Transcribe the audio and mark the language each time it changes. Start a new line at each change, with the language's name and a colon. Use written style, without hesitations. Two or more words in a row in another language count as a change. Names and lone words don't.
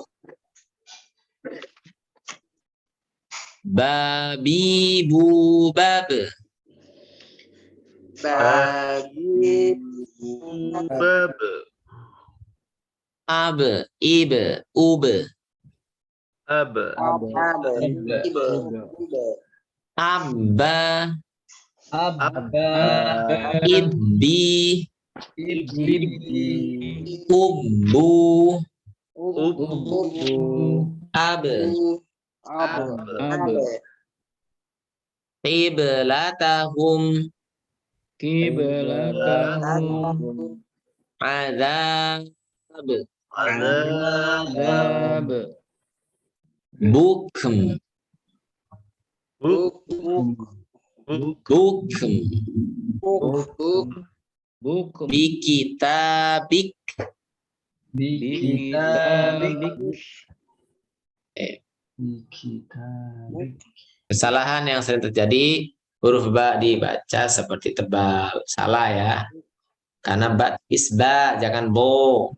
Arabic: Babi bubab. bab, Ab, ib, ub. ab, أبّا، إبّي، أبّو، أب، قبلتهم، عذاب, azab, بكم، بكم، بكتابك,
Indonesian: kesalahan yang sering terjadi, huruf ba dibaca seperti tebal. Salah ya. Karena ba isba, jangan bo.